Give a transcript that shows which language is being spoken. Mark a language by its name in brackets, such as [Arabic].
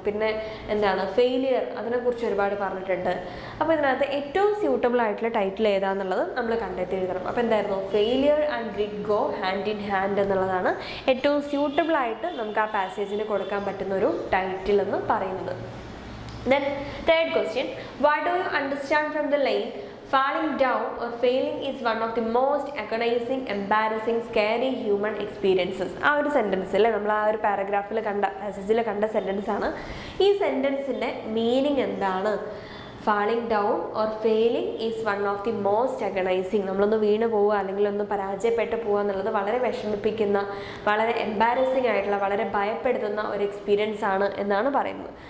[Malayalam] പിന്നെ എന്താണ് ഫെയിലിയർ, അതിനെക്കുറിച്ച് ഒരുപാട് പറഞ്ഞിട്ടുണ്ട്. അപ്പോൾ ഇതിനകത്ത് ഏറ്റവും സ്യൂട്ടബിൾ ആയിട്ടുള്ള ടൈറ്റിൽ ഏതാണെന്നുള്ളത് നമ്മൾ കണ്ടെത്തി എഴുതണം. അപ്പോൾ എന്തായിരുന്നു? [English] failure and grit go hand in hand [Malayalam] എന്നുള്ളതാണ് ഏറ്റവും സ്യൂട്ടബിൾ ആയിട്ട് നമുക്ക് ആ പാസേജിന് കൊടുക്കാൻ പറ്റുന്ന ഒരു ടൈറ്റിൽ എന്ന് പറയുന്നത്. [English] Then third question, what do you understand from the line falling down or failing is one of the most agonizing, embarrassing, scary human experiences? [Malayalam] ആ ഒരു സെൻറ്റൻസ് അല്ലേ നമ്മൾ ആ ഒരു പാരഗ്രാഫിൽ പാസേജിൽ കണ്ട സെൻറ്റൻസ് ആണ്. ഈ സെൻറ്റൻസിൻ്റെ മീനിങ് എന്താണ്? [English] Falling down or failing is one of the most agonising. [Malayalam] നമ്മളൊന്ന് വീണ് പോവുക അല്ലെങ്കിൽ ഒന്ന് പരാജയപ്പെട്ട് പോവുക എന്നുള്ളത് വളരെ വിഷമിപ്പിക്കുന്ന, വളരെ എംബാരസിങ് ആയിട്ടുള്ള, വളരെ ഭയപ്പെടുത്തുന്ന ഒരു എക്സ്പീരിയൻസ് ആണ് എന്നാണ് പറയുന്നത്.